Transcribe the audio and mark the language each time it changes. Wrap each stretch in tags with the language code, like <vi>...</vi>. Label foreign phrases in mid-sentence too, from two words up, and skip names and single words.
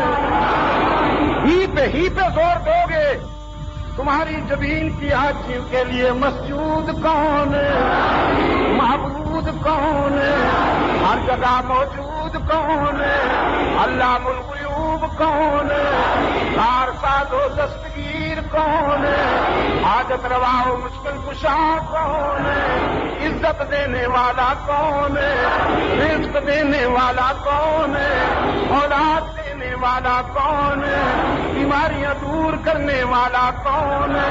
<ur>ہی پہ زور دو گے، تمہاری زمین کی آجیوں کے لیے مسجود کون ہے؟ معبود کون ہے؟ ہر جگہ موجود کون ہے؟ علام الغیوب کون ہے؟ کار ساز و دستگیر کون ہے؟ حاجت روا و مشکل کشا کون ہے؟ عزت دینے والا کون ہے؟ رزق دینے والا کون ہے؟ اولاد دینے والا کون ہے؟ بیماریاں دور کرنے والا کون ہے؟</ur>